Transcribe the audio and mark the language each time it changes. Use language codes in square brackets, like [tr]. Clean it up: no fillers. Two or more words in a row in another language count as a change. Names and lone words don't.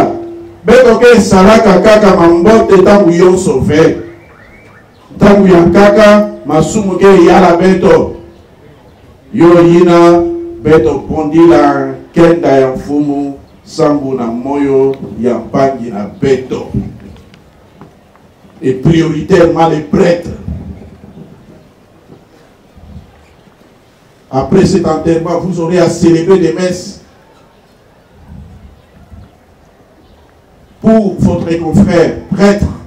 [ktu] Beto ke salaka kaka mambote tangu yonso ve. Tangu ya kaka masumu ke yala beto. Yo yina beto pondila kenda ya mfumu sambu na moyo ya mpangi na beto. [fr] Et prioritairement les prêtres. Après cet enterrement, vous aurez à célébrer des messes pour votre confrère prêtre.